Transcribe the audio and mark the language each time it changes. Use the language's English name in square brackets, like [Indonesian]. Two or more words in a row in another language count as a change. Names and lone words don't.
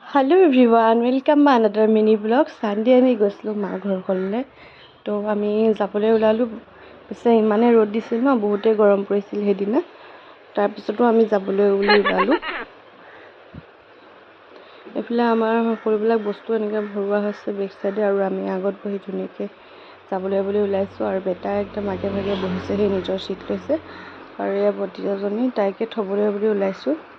[English] hello everyone welcome my another mini vlog Sunday [Assamese] आमी গৈছিলোঁ মাৰ ঘৰখনলৈ তো আমি যাবলৈ ওলালোঁ পিছে ইমানে ৰ'দ দিছিল ন বহুতে গৰম পৰিছিল সেইদিনা তাৰপিছতো আমি যাবলৈ ওলালোঁ এফালে আমাৰ সকলোবিলাক বস্তু এনেকৈ ভৰোৱা হৈছে [English] back side [Assamese] আৰু আমি আগত বহি ধুনীয়াকৈ যাবলৈ বুলি ওলাইছোঁ আৰু বেটা একদম আগে ভাগে বহিছে সেই নিজৰ সিট লৈছে আৰু এই ভতিজাজনী তাইকে থবলৈ বুলি ওলাইছোঁ